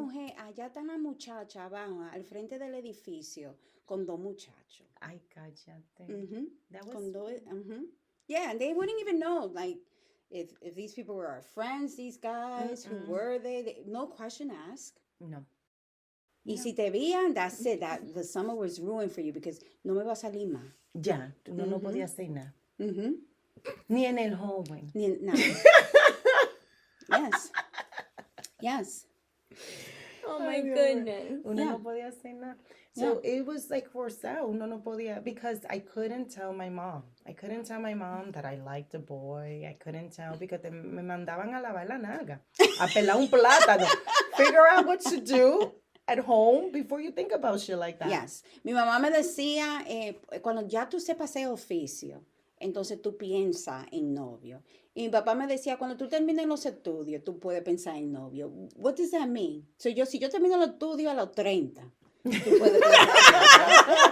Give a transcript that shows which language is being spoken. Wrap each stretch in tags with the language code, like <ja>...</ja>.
<es>mujer, allá está la muchacha abajo, al frente del edificio, con dos muchachos. Ay, cállate. Mhm.</es> <en>That was</en> <es>Con dos,</es> <en>Yeah, and they wouldn't even know, like, if these people were our friends, these guys, who were they? No question asked. no.</en> <es>Y si te veían,</es> <en>that's it. That the summer was ruined for you because</en> <es>no me va a salir más. Ya, tú no podías hacer nada. Mm-hmm. Ni en el hallway.</es> <en>No. Yes. Yes. Oh my</en> <es>Ay, Dios mío.</es> <en>goodness.</en> <es>Uno</es> <en>Yeah.</en> <es>no podía hacer nada.</es> <en>So it was like</en> <es>forzado. Uno no podía,</es> <en>because I couldn't tell my mom. I couldn't tell my mom that I liked a boy. I couldn't tell because</en> <es>me mandaban a lavar la naga, a pelar un plátano.</es> <en>Figure out what to do at home before you think about shit like that. Yes.</en> <es>Mi mamá me decía, cuando ya tú sepas ese oficio, entonces tú piensas en novio. Y mi papá me decía, cuando tú termines los estudios, tú puedes pensar en novio.</es> <en>What does that mean?</en> <es>So si yo termino los estudios a los 30, tú puedes pensar.</es>